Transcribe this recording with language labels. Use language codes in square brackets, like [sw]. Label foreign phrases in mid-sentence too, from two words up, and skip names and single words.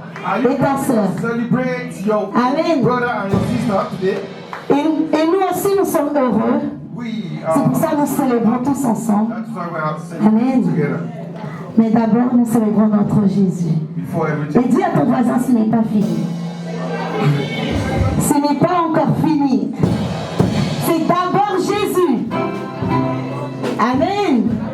[en] Are you [fr] et ta sœur. [en] celebrate your Amen. brother and your sister today? [fr] Et nous aussi, nous sommes heureux. C'est pour ça que nous célébrons tous ensemble. [en] That's why we are Amen. celebrating together. [fr] Mais d'abord, nous célébrons notre Jésus. [en] Before [fr] Et [en] everything. [fr] dis à ton voisin, ce n'est pas fini. Ce n'est pas encore fini. C'est d'abord Jésus. Amen.